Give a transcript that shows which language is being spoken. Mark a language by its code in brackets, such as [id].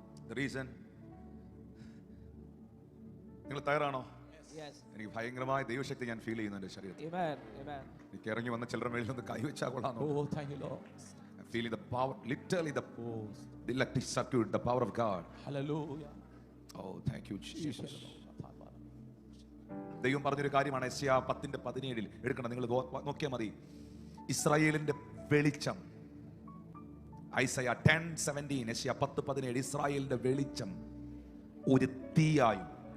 [en] The reason, [ml] നിങ്ങൾ തയ്യാറാണോ? എനിക്ക് ഭയങ്കരമായ ദൈവശക്തി ഞാൻ ഫീൽ ചെയ്യുന്നു എന്റെ ശരീരത്തിൽ. എനിക്ക് ഇറങ്ങി വന്ന ചിലരുടെ മേളിൽ ഒന്ന് കൈവച്ചാൽ കൊള്ളാമോ? [en] I'm feeling the power, literally the electric circuit, the power of God. Hallelujah. Oh, thank you Jesus. [ml] ദൈവം പറഞ്ഞൊരു കാര്യമാണ് യെശയ്യാ 10:17 എടുക്കണം, നിങ്ങൾ നോക്കിയാൽ മതി. ഇസ്രായേലിന്റെ വെളിച്ചം, ഐസയ്യാ 10:17, യെശയ്യാ 10:17, ഇസ്രായേലിന്റെ വെളിച്ചം ഒരു തീയായും.